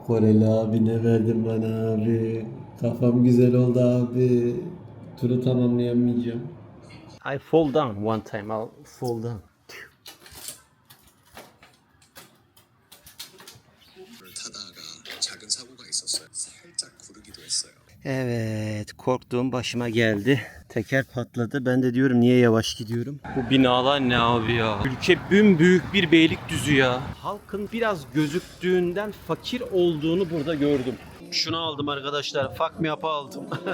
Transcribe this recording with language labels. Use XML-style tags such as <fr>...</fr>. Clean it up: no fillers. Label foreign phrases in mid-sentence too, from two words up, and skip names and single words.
<tr>Koreli abi ne verdin bana abi. Kafam güzel oldu abi. Turu tamamlayamayacağım.</tr> <en>I fall down one time. I'll fall down.</en> <ko>타다가 작은 사고가 있었어요. 살짝 구르기도 했어요.</ko> <tr>Evet, korktuğum başıma geldi. Teker patladı. Ben de diyorum niye yavaş gidiyorum? Bu binalar ne abi ya? Ülke büyük bir Beylikdüzü ya. Halkın biraz gözüktüğünden fakir olduğunu burada gördüm. Şunu aldım arkadaşlar.</tr> <en>Fuck me up'ı</en> <tr>aldım.</tr>